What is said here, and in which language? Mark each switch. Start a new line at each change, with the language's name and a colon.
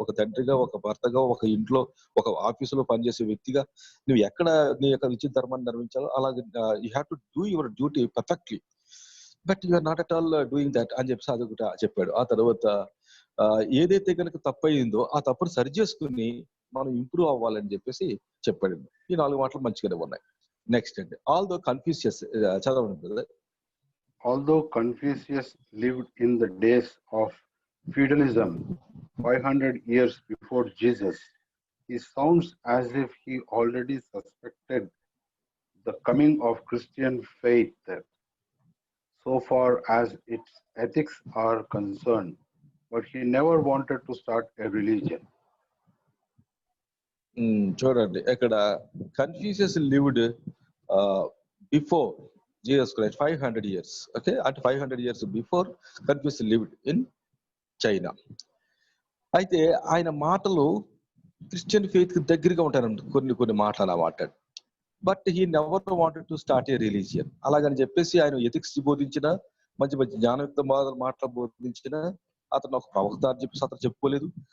Telugu: ఒక తండ్రిగా, ఒక భర్తగా, ఒక ఇంట్లో, ఒక ఆఫీసులో పనిచేసే వ్యక్తిగా నువ్వు ఎక్కడ నీ యొక్క విద్యుత్ ధర్మాన్ని నిర్వహించాలో అలాగే
English: you have to do your duty perfectly, but you are not at all doing that
Telugu: అని చెప్పి అది ఒకటి చెప్పాడు. ఆ తర్వాత ఏదైతే కనుక తప్పు అయిందో ఆ తప్పును సరి చేసుకుని మనం ఇంప్రూవ్ అవ్వాలని చెప్పేసి చెప్పాడు. ఈ 4 మాటలు మంచిగానే ఉన్నాయి. నెక్స్ట్ అండి, ఆల్దో కన్ఫ్యూషియస్ చదవండి brother.
English: Although Confucius lived in the days of feudalism 500 years before Jesus, he sounds as if he already suspected the coming of Christian faith so far as its ethics are concerned, but he never wanted to start a religion.
Telugu: చూడండి, ఇక్కడ
English: Confucius lived before Jesus Christ 500 years. Okay, at 500 years before Confucius lived in China.
Telugu: అయితే ఆయన మాటలు Christian faith కి దగ్గరగా ఉంటాయండి. కొన్ని మాటలు అలా మాట్లాడు.
English: But he never wanted to start a religion.
Telugu: అలాగని చెప్పేసి ఆయన ఎథిక్స్ బోధించిన, మంచి మంచి జ్ఞానయుక్త మాటలు బోధించిన, అతను ఒక ప్రవక్త అని చెప్పేసి అతను చెప్పుకోలేదు.